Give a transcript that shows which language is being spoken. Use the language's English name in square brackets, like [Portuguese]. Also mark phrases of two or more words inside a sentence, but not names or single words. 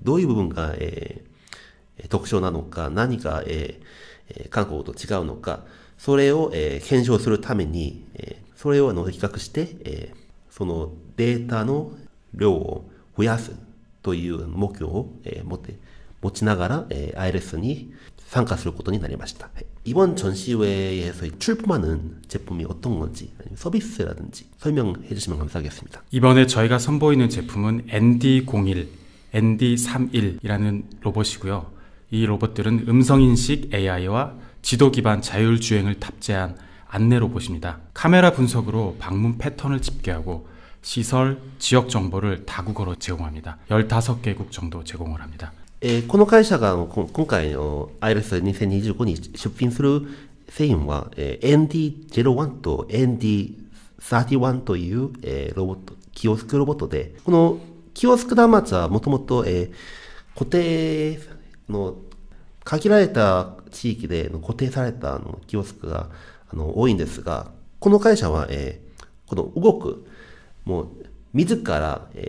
[Japanese] 特徴なのか、何が、韓国と違うのか、それを、検証するために、それを比較して、そのデータの量を増やすという目標を、持ちながら、IREXに参加することになりました。 [Korean] 이번 전시회에서 출품하는 제품이 어떤 건지, 아니면 서비스라든지 설명해 주시면 감사하겠습니다. 이번에 저희가 선보이는 제품은 ND01, ND31이라는 로봇이고요. 이 로봇들은 음성인식 AI와 지도 기반 자율주행을 탑재한 안내 로봇입니다. 카메라 분석으로 방문 패턴을 집계하고 시설, 지역 정보를 다국어로 제공합니다. 15개국 정도 제공을 합니다. [Japanese] この会社が今回の IREX2025 に出品する製品は ND01 と ND31 というロボット、キオスクロボットで、このキオスク端末はもともと固定の限られた地域で固定されたキオスクが多いんですが、この会社はこの動く、もう自ら